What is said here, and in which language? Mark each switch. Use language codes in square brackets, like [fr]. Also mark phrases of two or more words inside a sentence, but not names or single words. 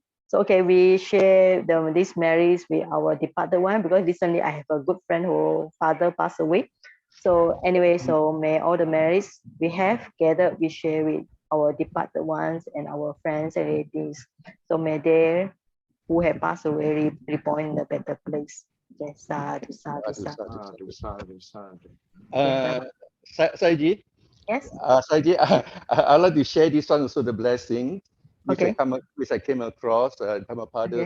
[en] So okay, we share these memories with our departed one because recently I have a good friend who father passed away. So anyway, so may all the memories we have gathered, we share with our departed ones and our friends and relatives. So may they who have passed away reborn in a better place. Yes, [pi] sadhu, sadhu, sadhu. Sadhu, sadhu. [en] Saiji, Yes. Saiji, I'd like to share this one also, the blessing, which Okay. which I came across, Dhammapada Okay.